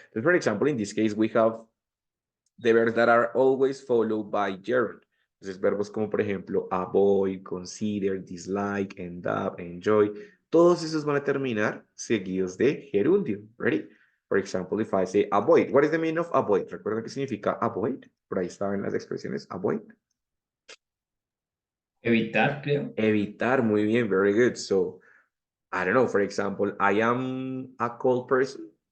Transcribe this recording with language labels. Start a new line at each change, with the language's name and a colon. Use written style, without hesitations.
English: So, for example, in this case, we have the verbs that are always followed by gerund.
Spanish: Entonces, verbos como, por ejemplo, avoid, consider, dislike, end up, enjoy, todos esos van a terminar seguidos de gerundio.
English: Ready? For example, if I say avoid, what is the meaning of avoid?
Spanish: ¿Recuerdan qué significa avoid? Por ahí estaban las expresiones avoid. Evitar, creo. Evitar, muy bien,
English: very good. So, I don't know, for example, I am a cold person.